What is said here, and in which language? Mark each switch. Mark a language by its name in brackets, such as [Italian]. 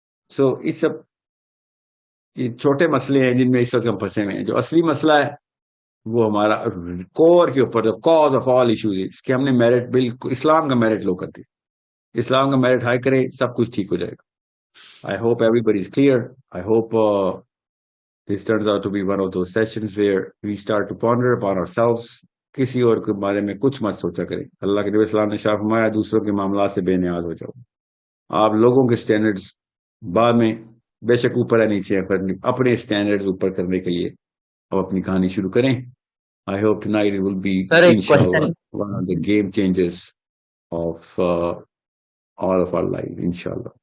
[Urdu] So it's یہ چھوٹے مسئلے ہیں جن میں اس وقت ہم پھنسے ہوئے ہیں. جو اصلی مسئلہ ہے وہ ہمارا کور کے اوپر, جو کاز آف آل ایشوز, کہ ہم نے میرٹ بالکل اسلام کا میرٹ لو کر دیا. اسلام کا میرٹ ہائی کرے, سب کچھ ٹھیک ہو جائے گا. [English] I hope everybody is clear. I hope this turns out to be one of those sessions where we start to ponder upon ourselves. [Urdu] کسی اور کے بارے میں کچھ مت سوچا کریں. اللہ کے نبی اسلام نے شاہ فرمایا دوسروں کے معاملات سے بے نیاز ہو جاؤ. آپ لوگوں کے سٹینڈرڈز بعد میں بے شک اوپر ہے نیچے ہے, اپنے سٹینڈرڈز اوپر کرنے کے لیے اب اپنی کہانی شروع کریں. [English] I hope tonight it will be inshallah one of the game changers of all of our life, inshallah.